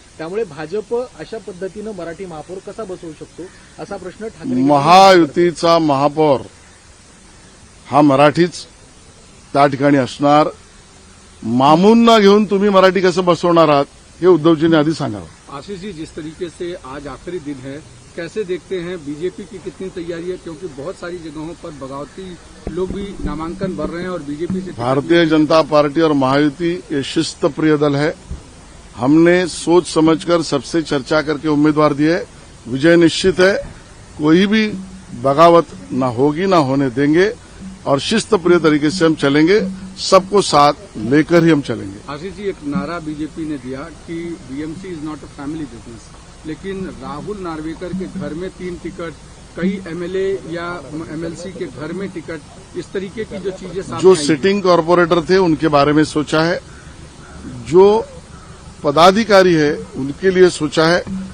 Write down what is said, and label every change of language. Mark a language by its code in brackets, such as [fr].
[mr] त्यामुळे भाजप अशा पद्धतीनं मराठी महापौर कसा बसवू शकतो असा प्रश्न ठाकरे महायुतीचा महापौर हा मराठीच त्या ठिकाणी असणार. मामूंना घेऊन तुम्ही मराठी कसं बसवणार आहात हे उद्धवजींनी आधी सांगावं. [hi] आशीष जी, जिस तरीके से आज आखिरी दिन है, कैसे देखते हैं बीजेपी की कितनी तैयारी है, क्योंकि बहुत सारी जगहों पर बगावती लोग भी नामांकन भर रहे हैं और बीजेपी से भारतीय जनता पार्टी और महायुति ये शिस्त प्रिय दल है. हमने सोच समझकर सबसे चर्चा करके उम्मीदवार दिए. विजय निश्चित है. कोई भी बगावत न होगी न होने देंगे और शिस्त प्रिय तरीके से हम चलेंगे. सबको साथ लेकर ही हम चलेंगे. आशीष जी, एक नारा बीजेपी ने दिया कि [en] BMC is not a family business, [hi] लेकिन राहुल नार्वेकर के घर में 3 टिकट, कई एमएलए या एमएलसी के घर में टिकट, इस तरीके की जो चीजें सामने जो आई हैं। सिटिंग कॉर्पोरेटर थे उनके बारे में सोचा है, जो पदाधिकारी है उनके लिए सोचा है.